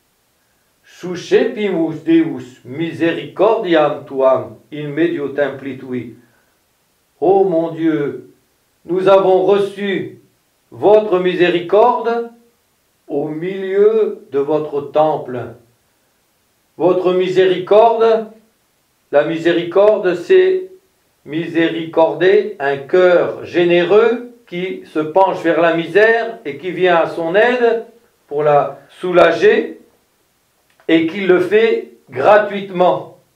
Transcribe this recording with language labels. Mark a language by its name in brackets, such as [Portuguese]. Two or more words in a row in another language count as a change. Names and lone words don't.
[Latin] Suscepimus Deus misericordiam tuam in medio templi tui. [French] Ô mon Dieu, nous avons reçu votre miséricorde au milieu de votre temple. Votre miséricorde, la miséricorde, c'est miséricorder, un cœur généreux qui se penche vers la misère et qui vient à son aide pour la soulager et qui le fait gratuitement.